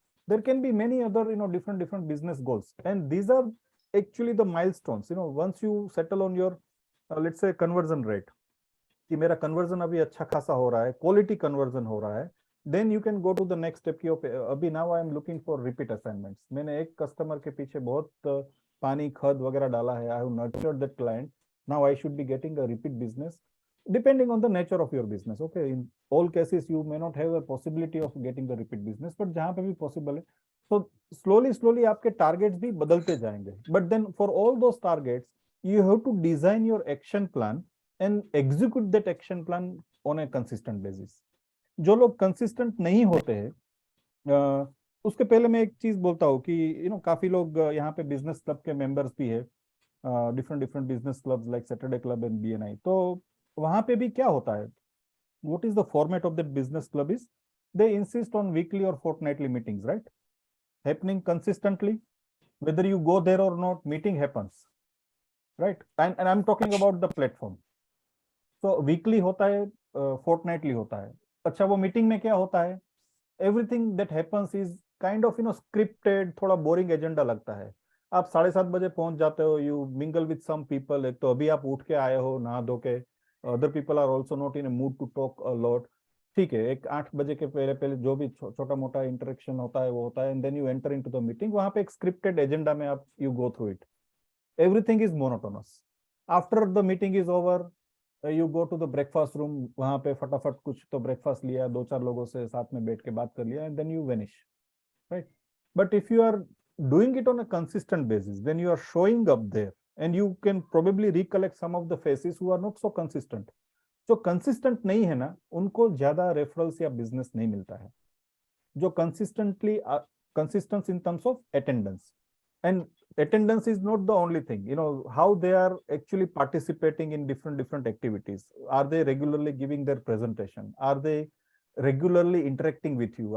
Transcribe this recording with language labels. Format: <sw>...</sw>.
<en>There can be many other different business goals, and these are actually the milestones. Once you settle on your let's say conversion rate,</en> <hi>कि मेरा conversion अभी अच्छा खासा हो रहा है,</hi> <en>quality conversion हो रहा है, then you can go to the next step की अभी now I am looking for repeat assignments.</en> <hi>मैंने एक customer के पीछे बहुत पानी खद वगैरह डाला है.</hi> <en>I have nurtured that client. Now I should be getting a repeat business depending on the nature of your business. Okay, in all cases you may not have a possibility of getting the repeat business, but</en> <hi>जहाँ पे भी possible है,</hi> <en>so slowly</en> <hi>आपके targets भी बदलते जाएंगे.</hi> <en>But then for all those targets you have to design your action plan and execute that action plan on a consistent basis.</en> <hi>जो लोग consistent नहीं होते हैं उसके पहले मैं एक चीज बोलता हूँ कि काफी लोग यहाँ पे बिजनेस क्लब के मेंबर्स भी है, different business clubs like Saturday club and BNI. तो वहां पे भी क्या होता है,</hi> <en>What is the format of that business club is they insist on weekly और fortnightly meetings, right, happening consistently, whether you go there or not, meeting happens, right? And I'm talking about the platform.</en> <hi>So weekly होता है, fortnightly होता है. अच्छा, वो meeting में क्या होता है,</hi> <en>everything that happens is kind of scripted,</en> <hi>थोड़ा बोरिंग एजेंडा लगता है. आप 7:30 बजे पहुंच जाते हो,</hi> <en>You mingle with some people.</en> <hi>एक तो अभी आप उठ के आए हो नहा धो के,</hi> <en>Other people are also not in a mood to talk a lot.</en> <hi>ठीक है, एक 8 बजे के पहले जो भी छोटा मोटा इंटरेक्शन होता है वो होता है,</hi> <en>And then you enter into the meeting.</en> <hi>वहां पे एक स्क्रिप्टेड एजेंडा में आप</hi> <en>You go through it. Everything is monotonous. After the meeting is over you go to the breakfast room.</en> <hi>वहां पे फटाफट कुछ तो ब्रेकफास्ट लिया, 2-4 लोगों से साथ में बैठ के बात कर लिया,</hi> <en>and then you vanish,</en> <hi>right?</hi> <en>But if you are doing it on a consistent basis, then you are showing up there and you can probably recollect some of the faces who are not so consistent.</en> <hi>जो consistent नहीं है ना, उनको ज्यादा referrals या business नहीं मिलता है.</hi> <en>जो consistent in terms of attendance, and attendance is not the only thing. How they are actually participating in different activities. Are they regularly giving their presentation? Are they regularly interacting with you?</en>